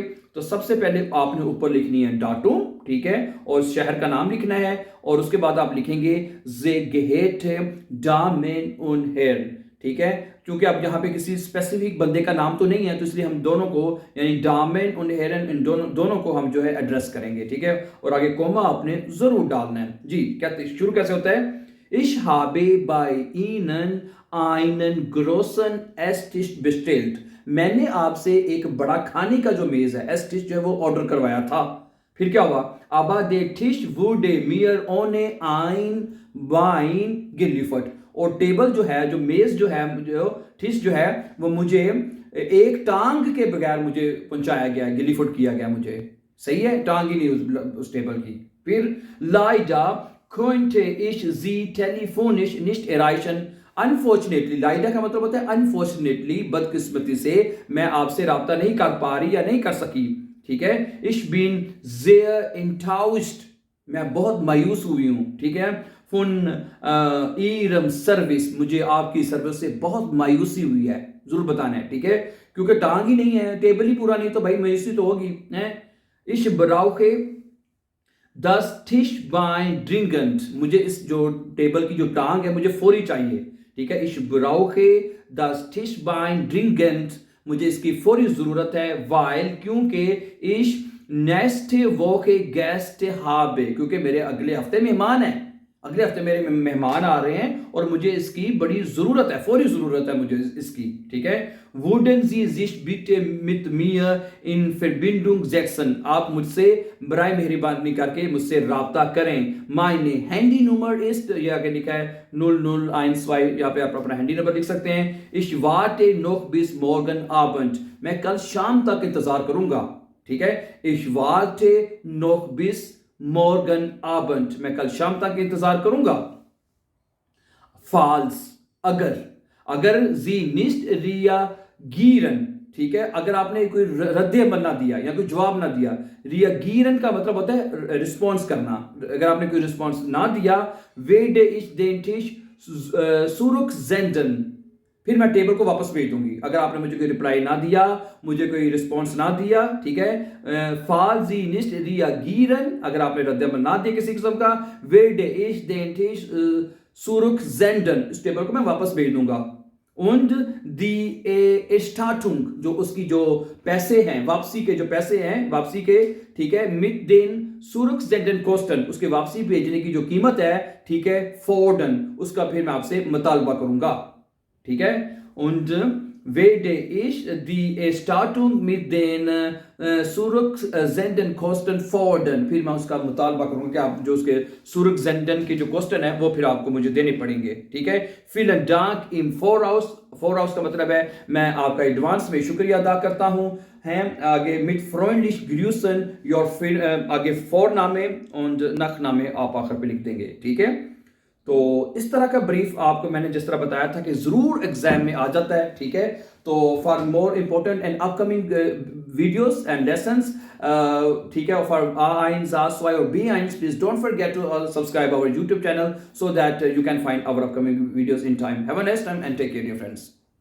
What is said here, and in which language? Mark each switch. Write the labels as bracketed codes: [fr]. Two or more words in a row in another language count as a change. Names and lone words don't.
[hi] तो सबसे पहले आपने ऊपर लिखनी है डाटूम, ठीक है, और शहर का नाम लिखना है, और उसके बाद आप लिखेंगे [de] Sehr geehrte Damen und Herren, [hi] ठीक है। क्योंकि अब यहाँ पे किसी स्पेसिफिक बंदे का नाम तो नहीं है, तो इसलिए हम दोनों को, यानी [de] Damen und Herren, [hi] इन दोनों को हम जो है एड्रेस करेंगे, ठीक है। और आगे कोमा आपने जरूर डालना है जी। क्या शुरू कैसे होता है? [de] Ich habe bei Ihnen einen großen Esstisch bestellt. [hi] मैंने आपसे एक बड़ा खाने का जो मेज है, एस्टिश जो है, वो ऑर्डर करवाया था। फिर क्या हुआ? [de] Aber der Tisch wurde mir ohne ein Bein geliefert. [hi] और टेबल जो है, जो मेज जो है, जो टिश जो है, वो मुझे एक टांग के बगैर मुझे पहुंचाया गया, गिलीफुट किया गया मुझे। सही है, टांग ही नहीं उस टेबल की। [de] फिर leider konnte ich sie telefonisch nicht erreichen. [hi] अनफॉर्चुनेटली, लाइडा का मतलब होता है अनफॉर्चुनेटली, बदकिस्मती से मैं आपसे राब्ता नहीं कर पा रही या नहीं कर सकी, ठीक है। [de] Ich bin sehr enttäuscht, [hi] मैं बहुत मायूस हुई हूँ, ठीक है। [de] von Ihrem Service, [hi] मुझे आपकी सर्विस से बहुत मायूसी हुई है, जरूर बताना है, ठीक है। क्योंकि टांग ही नहीं है, टेबल ही पूरा नहीं, तो भाई मायूसी तो होगी है। [de] Ich brauche das Tischbein dringend, [hi] मुझे इस जो टेबल की जो टांग है मुझे फौरी चाहिए, ठीक है। [de] Ich brauche das Tischbein dringend, [hi] मुझे इसकी फौरी जरूरत है। [de] weil, क्योंकि ich nächste Woche Gäste habe, [hi] क्योंकि मेरे अगले हफ्ते मेहमान हैं, अगले हफ्ते मेरे मेहमान आ रहे हैं और मुझे इसकी बड़ी जरूरत है, फौरी जरूरत है मुझे इसकी, ठीक है। [de] Würden Sie sich bitte mit mir in Verbindung setzen, [hi] आप मुझसे बराए मेहरबानी करके मुझसे राब्ता करें। [de] Meine Handynummer ist, [hi] ये आगे लिखा है 0012, यहाँ पे आप अपना हैंडी नंबर लिख सकते हैं। [de] Ich warte noch bis morgen Abend, [hi] मैं कल शाम तक इंतजार करूंगा, ठीक है। [de] Ich warte noch bis morgen Abend, [hi] मैं कल शाम तक इंतजार करूंगा। [de] falls, अगर sie nicht reagieren, [hi] ठीक है, अगर आपने कोई रद्द अमल ना दिया या कोई जवाब ना दिया। reagieren का मतलब होता है रिस्पॉन्स करना। अगर आपने कोई रिस्पॉन्स ना दिया, [de] werde ich den Tisch zurücksenden, [hi] फिर मैं टेबल को वापस भेज दूंगी। अगर आपने मुझे कोई रिप्लाई ना दिया, मुझे कोई रिस्पॉन्स ना दिया, ठीक है। [de] falls sie nicht reagieren, [hi] अगर आपने रद्द-ए-अमल ना दिया किसी किस्म का, [de] werde ich den Tisch zurücksenden, [hi] इस टेबल को मैं वापस भेज दूंगा। [de] und die Erstattung, [hi] जो उसकी जो पैसे हैं, वापसी के जो पैसे हैं, वापसी के, ठीक है, [de] mit den zurücksenden Kosten, [hi] उसके वापसी भेजने की जो कीमत है, ठीक है, fordern, उसका फिर मैं आपसे मुतालबा करूंगा, ठीक है। [de] und werde ich die Erstattung mit den zurücksenden Kosten fordern, [hi] फिर मैं उसका मुतालबा करूंगा कि आप जो उसके zurücksenden के जो क्वेश्चन है वो फिर आपको मुझे देने पड़ेंगे, ठीक है। [de] vielen Dank im Voraus, [hi] Voraus का मतलब है मैं आपका एडवांस में शुक्रिया अदा करता हूँ, हैं। आगे [de] mit freundlich grüßen, [hi] your आगे [de] Vorname und Nachname [hi] आप आखिर पे लिख देंगे, ठीक है। तो इस तरह का ब्रीफ आपको मैंने जिस तरह बताया था कि जरूर एग्जाम में आ जाता है, ठीक है। [en] तो for more important and upcoming videos and lessons, [hi] ठीक है, [en] फॉर A1, A2 और B1, please don't forget to subscribe our YouTube channel so that you can find our upcoming videos in time. Have a nice time and take care, dear friends.